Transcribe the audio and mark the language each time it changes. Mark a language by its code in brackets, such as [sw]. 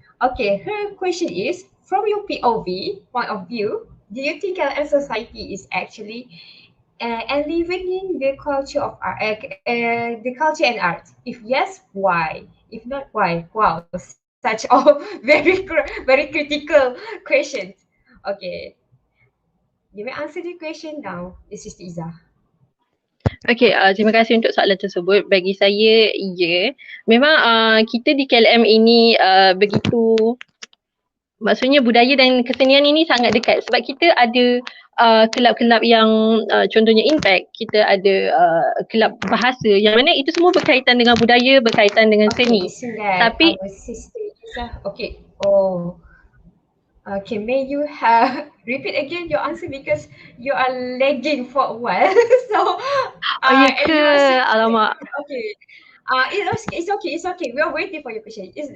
[en] Okay, her question is from your POV point of view, do you think LM society is actually enlivening the culture of art, the culture and art? If yes, why? If not, why? Wow, such all very critical questions. Okay, you may answer the question now, this is Iza. [ms] Okay, terima kasih untuk soalan tersebut. Bagi saya, ya. Memang kita di KLM ini begitu, maksudnya budaya dan kesenian ini sangat dekat sebab kita ada kelab-kelab yang contohnya Impact, kita ada kelab bahasa yang mana itu semua berkaitan dengan budaya, berkaitan dengan seni. Tapi [en] Our sister Iza, okay. Oh, okay. May you have repeat again your answer because you are lagging for a while. So, ya and ke? you are saying, [ms] Alamak. [en] okay. It's okay. It's okay. We are waiting for your question.